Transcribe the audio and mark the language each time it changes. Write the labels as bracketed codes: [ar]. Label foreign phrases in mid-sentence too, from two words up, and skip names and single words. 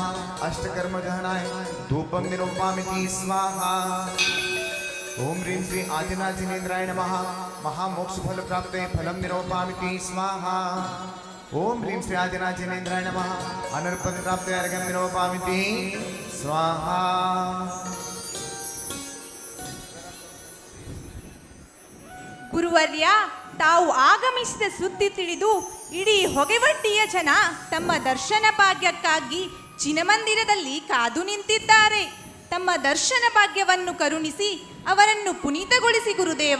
[sa] अष्टकर्म दहनाय धूपम निरूपामिति स्वाहा। ओम ह्रीं श्री आदिनाथ जिनेन्द्राय नमः। महामोक्ष फल प्राप्ते फलम निरूपामिति स्वाहा। ओम ह्रीं श्री आदिनाथ जिनेन्द्राय नमः। अनर्पद प्राप्ते अर्घ्यम निरूपामिति स्वाहा। [kn] ಗುರುವರ್ಯ, ತಾವು ಆಗಮಿಸಿದ ಸುದ್ದಿ ತಿಳಿದು ಇಡೀ ಹೊಗೆವಟ್ಟಿಯ ಜನ ತಮ್ಮ ದರ್ಶನ ಭಾಗ್ಯಕ್ಕಾಗಿ ಚಿನಮಂದಿರದಲ್ಲಿ ಕಾದು ನಿಂತಿದ್ದಾರೆ. ತಮ್ಮ ದರ್ಶನ ಭಾಗ್ಯವನ್ನು ಕರುಣಿಸಿ ಅವರನ್ನು ಪುನೀತಗೊಳಿಸಿ ಗುರುದೇವ.